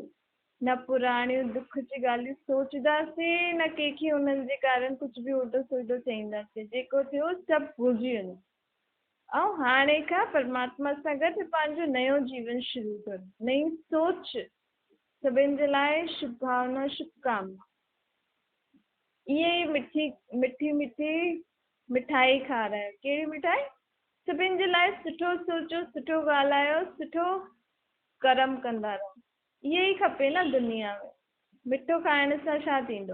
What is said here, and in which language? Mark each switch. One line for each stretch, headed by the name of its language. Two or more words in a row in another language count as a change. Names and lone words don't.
Sindhi: न पुराणियूं दुख जी ॻाल्हियूं सोचंदासीं, न कंहिंखे हुननि जे कारण कुझु बि उल्टो सुल्टो चईंदासीं। जेको थियो सभु भुलिजी वञो ऐं हाणे खां परमात्मा सां गॾु पंहिंजो नयो जीवन शुरू करो। नई सोच। सभिनि जे लाइ शुभ भावना, शुभकामना। इहे ई मिठी मिठी मिठाई खारायो। कहिड़ी मिठाई? सभिनि जे लाइ सुठो सोचो, सुठो ॻाल्हायो, सुठो कर्म कंदा रहो। इहे ई खपे न दुनिया में। मिठो खाइण सां छा थींदो?